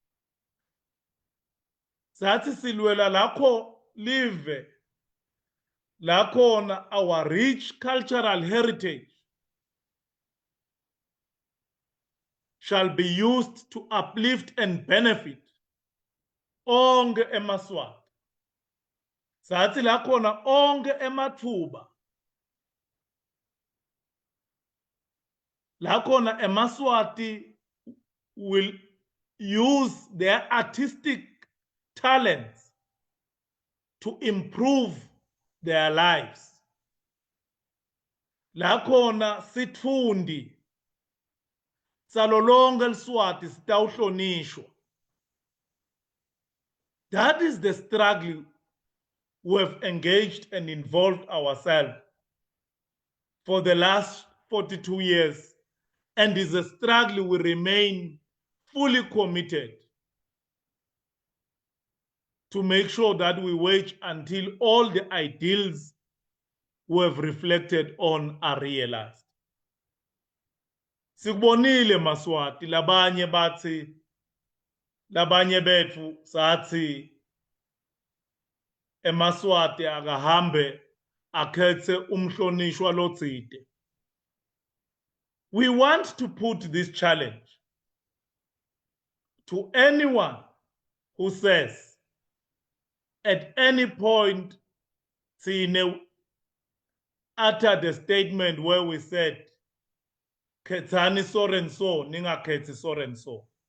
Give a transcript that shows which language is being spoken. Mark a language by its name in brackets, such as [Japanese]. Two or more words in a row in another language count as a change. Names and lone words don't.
[Swati] Sathi silwela lakho live lakhona [English] our rich cultural heritage shall be used to uplift and benefit [Swati] onke eMaswati. Sathi lakhona onke emathuba La khona eMaswati [English] will use their artistic talents to improve their lives. [Swati] La khona sitfundi salo lonke eLiswati sitawuhlonishwa. [English] That is the struggle we have engaged and involved ourselves for the last 42 years, and is a struggle we remain fully committed to make sure that we wage until all the ideals we have reflected on are realized. [Swati] Sikubonile Maswati labanye bathi labanye bethu sathi eMaswati akahambe akhethe umhlonishwa lotsite. [English] We want to put this challenge to anyone who says at any point sine uttered a statement where we said khethani so and so ningakhethi so and so.